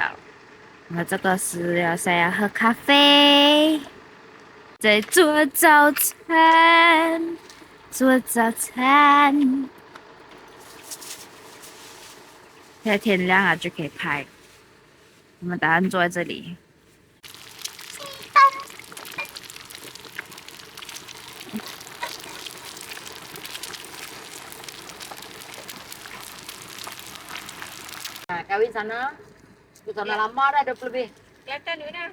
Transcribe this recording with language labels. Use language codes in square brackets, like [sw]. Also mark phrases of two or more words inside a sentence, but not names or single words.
[zh] 然后这个是要想要喝咖啡，在做早餐，做早餐。现在天亮了就可以拍。我们打算坐在这里。 [ms] Nah, kawin sana, di sana lama dah 20 lebih. Kelihatan di mana?